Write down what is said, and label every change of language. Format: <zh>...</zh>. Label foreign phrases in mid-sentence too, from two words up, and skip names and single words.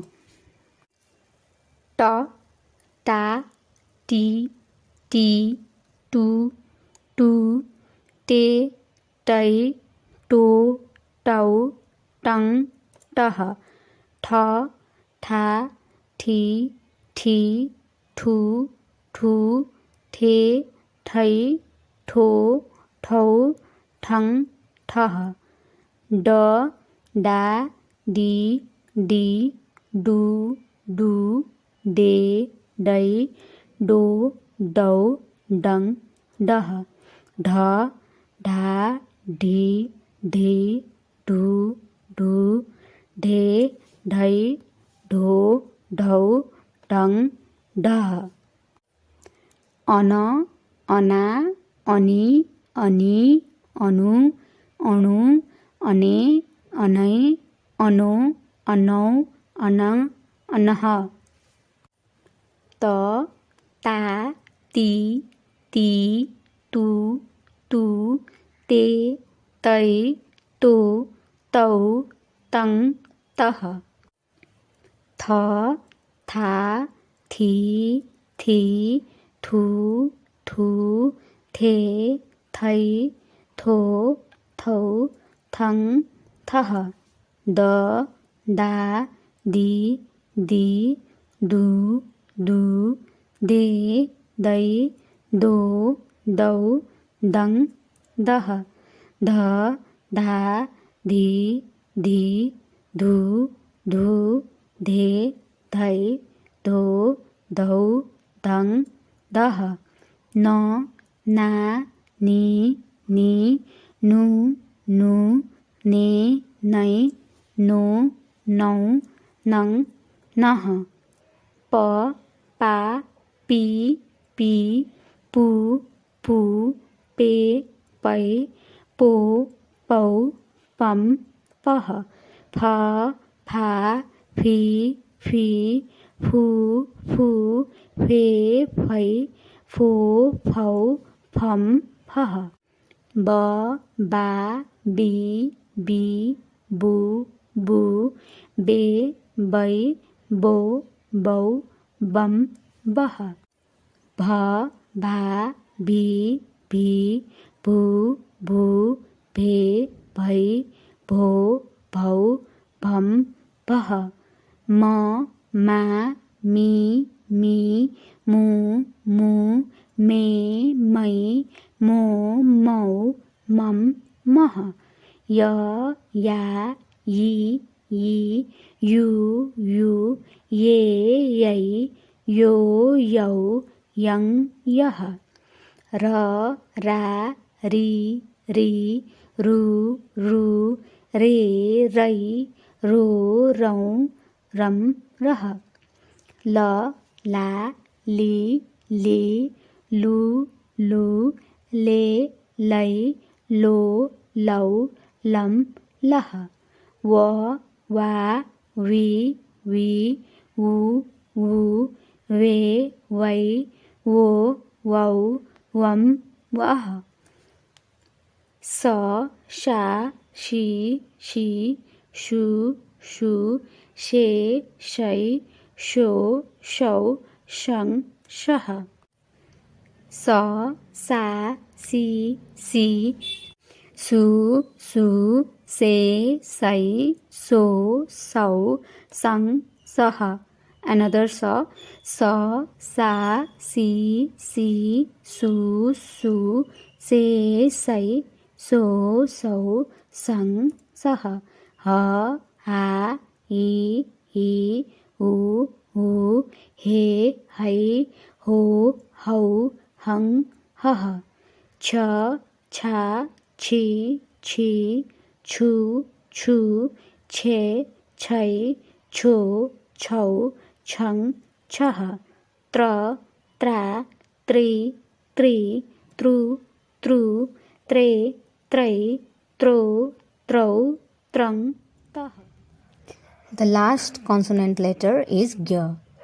<ne>ट टा टी टी टु टु टे टै टो टौ टङ टह. ठ ठा ठीठी ठु ठु ठे ठै ठो ठौ ठङ ठह. ड डा डी डी डु डु डे दै डो डौ डङ डह. ढ ढा ढी ढी ढु ढु ढे ढै ढो ढौ डङ डह. अन अना अनि अनि अनु अणु अने अनै अनो अनौ अनङ अनह. त ता ती ती तु तु ते तै तो तौ तङ तह. थ था थी थी थु थु थे थै थो थौ थङ थह. द डा दी दी दु दु दे दै दो दौ दङ दह. ध धा धी धी धु धु धे धै धो धौ धङ दह. न ना नि नि नु नु ने नै नो नौ नङ नह. प पा पी पी पु पु पे पै पो पौ पम पह. फ फा फी फी फु फु फे फै फो फौ फम फह. ब बा बी बी बु बु बे बै बो बौ बम बह. भ भा भी भी भु भु भे भै भो भौ भम भह. म मा मी मी मु मु मे मै मो मौ मम मह. य या यी यी यु यु ये यै यो यौ यङ यह. र रा री री रु रु रे रै रो रौ रम रह. ल ला ली ली लु लु ले लै लो लौ लम लह. व वा वी वी वु वु वे वै वो वौ वम वह. स शा शी शी शु शु शे शै शो शौ शङ शह. स सा सी सी सु सु से सै सो सौ सङ सह. Another स स सि सि सु सु से सै सो सौ सङ सह. ह ह हि हि हु हु हे है हो हौ हङ ह. छ छ छि छि छु छु छे छै छो छौ छङ छह. त्र त्रा त्रि त्रित्रु त्रु, त्रे, त्रै, त्रो, त्रौ, त्रङ, तह.</ne> <en>The last consonant letter is gya.</en>